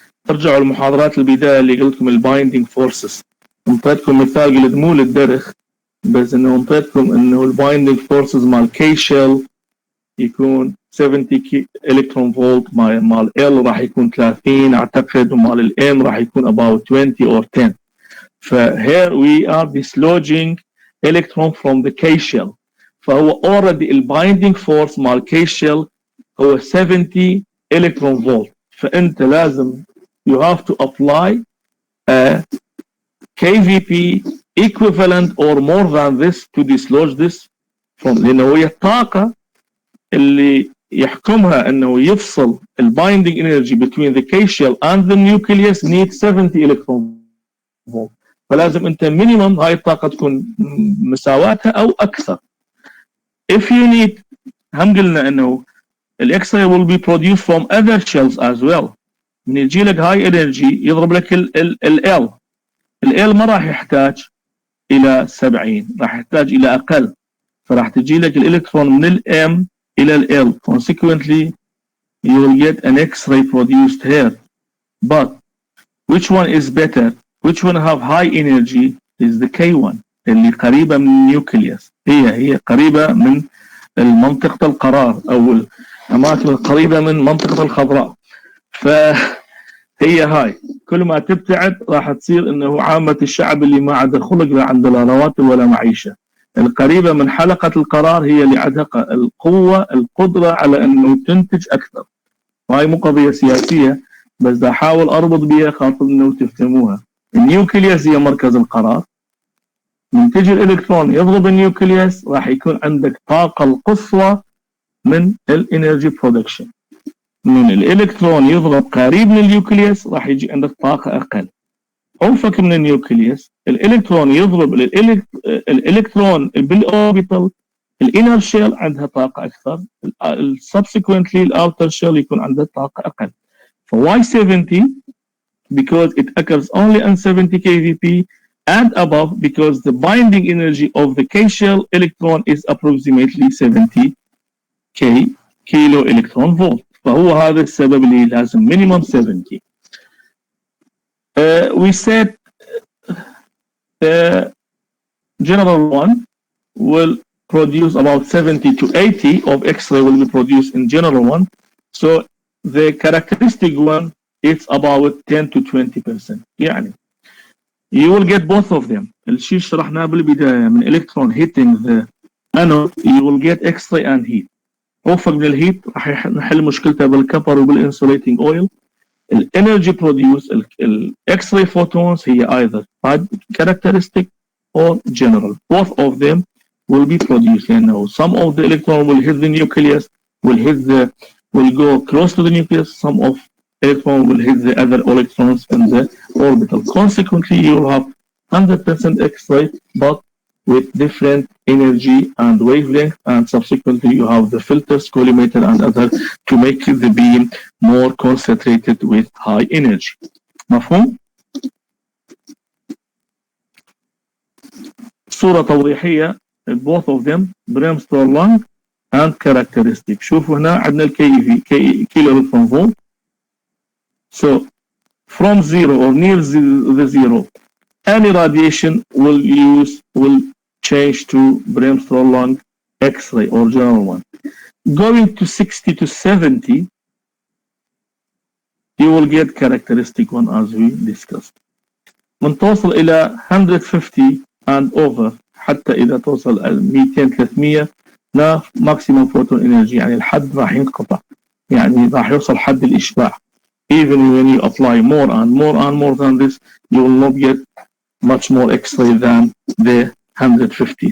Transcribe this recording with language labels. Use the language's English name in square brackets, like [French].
[Arabic] ارجعوا المحاضرات البداية اللي قلت لكم البايندينج فورسز، انطيتكم مثال قلت مو للدرخ بس انه انطيتكم انه البايندينج فورسز مال كي شيل يكون 70 الكترون فولت، مال ال راح يكون 30 اعتقد، ومال الام راح يكون [English] about 20 or 10. ف here we are dislodging electron from the K shell. [Arabic] فهو already البايندينج فورس مال K shell هو 70 electron volt. فانت لازم [English] you have to apply a KVP equivalent or more than this to dislodge this from، [Arabic] لانه هي الطاقة اللي يحكمها انه يفصل البايندينج [English] energy between the K shell and the nucleus needs 70 electron volt. [Arabic] فلازم انت minimum هاي الطاقة تكون مساواتها او اكثر. [English] If you need، [Arabic] هم قلنا انه [English] الاكس-راي will be produced from other shells as well. [Arabic] من يجي لك هاي انرجي يضرب لك ال ما راح يحتاج الى 70، راح يحتاج الى اقل، فراح تجي لك الالكترون من الام الى ال. [English] Consequently you will get an X-ray produced here. But which one is better? Which one have high energy is the K1 [Arabic] اللي قريبة من النيوكليوس، هي قريبة من منطقة القرار أو الأماكن القريبة من منطقة الخضراء. فهي هاي كل ما تبتعد راح تصير إنه عامة الشعب اللي ما عنده خلق لا عنده لا رواتب ولا معيشة. القريبة من حلقة القرار هي اللي عندها القوة القدرة على إنه تنتج أكثر. وهاي مو قضية سياسية بس دا أحاول أربط بيها خاطر إنه تفهموها. النيوكليوس هي مركز القرار، من تجي الإلكترون يضرب النيوكليوس راح يكون عندك طاقة القصوى من الانرجي برودكشن. من الإلكترون يضرب قريب من النيوكليوس راح يجي عندك طاقة أقل. عرفك من النيوكليوس الإلكترون يضرب الإلكترون بالأوربيتال الانر شيل عندها طاقة أكثر، subsequently الأوتر شيل يكون عندها طاقة أقل. [English] فواي 70 because it occurs only on 70 kVp and above because the binding energy of the K shell electron is approximately 70 kilo electron volt. [Arabic] فهو هذا السبب اللي لازم minimum 70. [English] We said general one will produce about 70 to 80 of X-ray will be produced in general one. So the characteristic one it's about 10 to 20%. يعني you will get both of them. [Arabic] الشيء شرحناه بالبداية من [English] electron hitting the anode you will get X-ray and heat. [Arabic] عوفق من الهيت راح نحل مشكلته بالكبر وبالانسوليتنج اويل. [English] الانرجي بروديوس الاكس-راي photons هي either characteristic or general. Both of them will be produced. [Arabic] لأنه [English] some of the electron will hit the nucleus, will go close to the nucleus. Some of electron will hit the other electrons in the orbital. Consequently, you will have 100% X-ray, but with different energy and wavelength, and subsequently you have the filters, collimator, and other to make the beam more concentrated with high energy. [Arabic] مفهوم؟ صورة توضيحية [English] both of them brainstorm long and characteristic. [Arabic] شوفوا هنا عندنا الكي في كيلو الكترون فولت. [English] So from zero or near the zero, any radiation will change to brainstorm long X-ray or general one. Going to 60 to 70, you will get characteristic one as we discussed. [Arabic] من توصل إلى 150 [English] and over [Arabic] حتى إذا توصل 200-300 لا [English] maximum photon energy، [Arabic] يعني الحد راح ينقطع، يعني راح يوصل حد الإشباع. [English] Even when you apply more and more than this, you will not get much more X-ray than the 150.